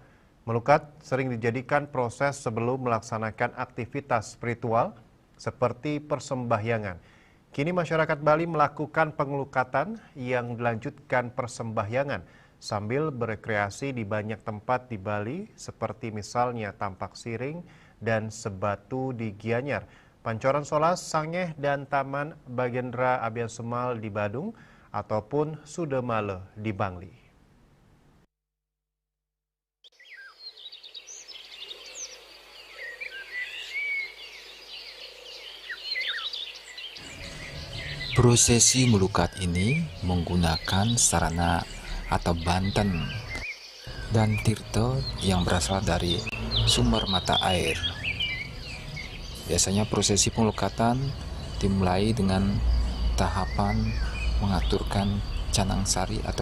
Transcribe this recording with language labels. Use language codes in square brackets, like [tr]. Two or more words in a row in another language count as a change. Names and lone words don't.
[id] Melukat sering dijadikan proses sebelum melaksanakan aktivitas spiritual seperti persembahyangan. Kini masyarakat Bali melakukan pengelukatan yang dilanjutkan persembahyangan sambil berekreasi di banyak tempat di Bali seperti misalnya Tampak Siring dan Sebatu di Gianyar, Pancoran Solas, Sangeh, dan Taman Bagendra Abian Semal di Badung, ataupun Sudemale di Bangli. Prosesi melukat ini menggunakan sarana atau banten dan tirta yang berasal dari sumber mata air. Biasanya prosesi pengelukatan dimulai dengan tahapan mengaturkan canang sari atau